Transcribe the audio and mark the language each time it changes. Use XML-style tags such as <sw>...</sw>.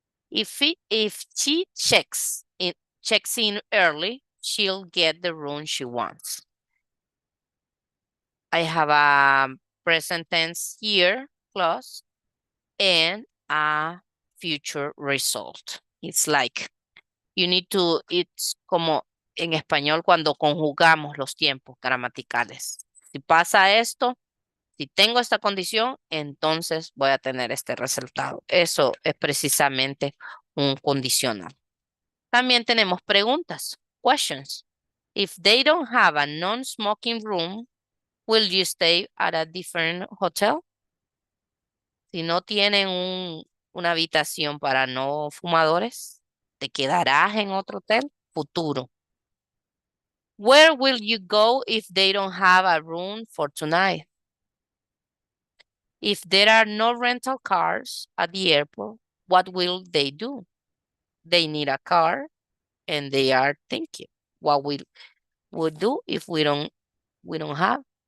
<en>If she checks in early, she'll get the room she wants. I have a present tense here clause and a future result. It's like you need to, it's</en> <es>como en español cuando conjugamos los tiempos gramaticales. Si pasa esto, si tengo esta condición, entonces voy a tener este resultado. Eso es precisamente un condicional. También tenemos preguntas, questions.</es> <en>If they don't have a non-smoking room, will you stay at a different hotel?</en> <es>Si no tienen una habitación para no fumadores, ¿te quedarás en otro hotel? Futuro.</es> <en>Where will you go if they don't have a room for tonight? If there are no rental cars at the airport, what will they do? They need a car, and they are thinking what we would do if we don't have.</en>